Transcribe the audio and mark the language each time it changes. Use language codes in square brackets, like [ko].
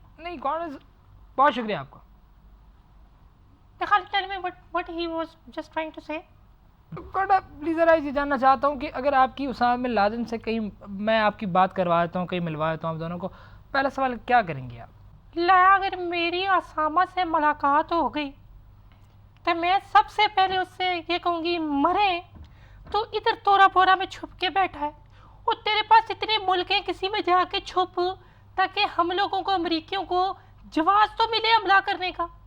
[hi] नहीं कौन, बहुत शुक्रिया आपका। [en] Khalid, tell me what he was just trying to say. [hi] कॉन्डोलीज़ा rice, ये जानना चाहता हूँ कि अगर आपकी उसामा बिन लादेन से कहीं मैं आपकी बात करवा देता हूँ, कहीं मिलवा देता हूँ आप दोनों को, पहला सवाल क्या करेंगे आप? ला, अगर मेरी उसामा से मुलाकात हो गई तो मैं सबसे पहले उससे ये कहूँगी, मरे तो इधर तोरा बोरा में छुप के बैठा है और तेरे पास इतने मुल्क हैं, किसी में जाके छुप, ताकि हम लोगों को, अमरीकियों को जवाब तो मिले हमला करने का।